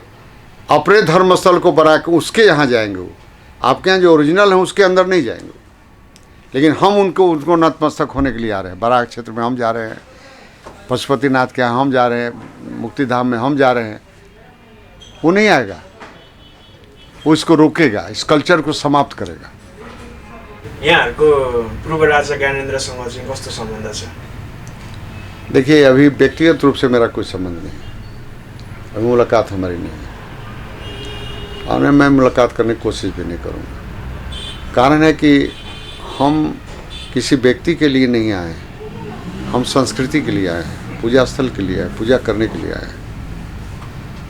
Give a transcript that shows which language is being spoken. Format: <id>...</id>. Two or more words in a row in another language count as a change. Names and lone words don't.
<hi>अपने धर्मस्थल को बना के उसके यहाँ जाएंगे, वो आपके यहाँ जो ओरिजिनल है उसके अंदर नहीं जाएंगे। लेकिन हम उनको नतमस्तक होने के लिए आ रहे हैं। बराक क्षेत्र में हम जा रहे हैं, पशुपतिनाथ के यहाँ हम जा रहे हैं, मुक्तिधाम में हम जा रहे हैं। वो नहीं आएगा, वो इसको रोकेगा, इस कल्चर को समाप्त करेगा।</hi> <ne>यहाँहरुको पूर्व राजा ज्ञानेन्द्रसँग चाहिँ कस्तो सम्बन्ध छ?</ne> <hi>देखिए, अभी व्यक्तिगत रूप से मेरा कोई संबंध नहीं है, अभी मुलाकात हमारी नहीं है, और मैं मुलाकात करने की कोशिश भी नहीं करूँगा। कारण है कि हम किसी व्यक्ति के लिए नहीं आए हैं, हम संस्कृति के लिए आए हैं, पूजा स्थल के लिए आए, पूजा करने के लिए आए हैं।</hi>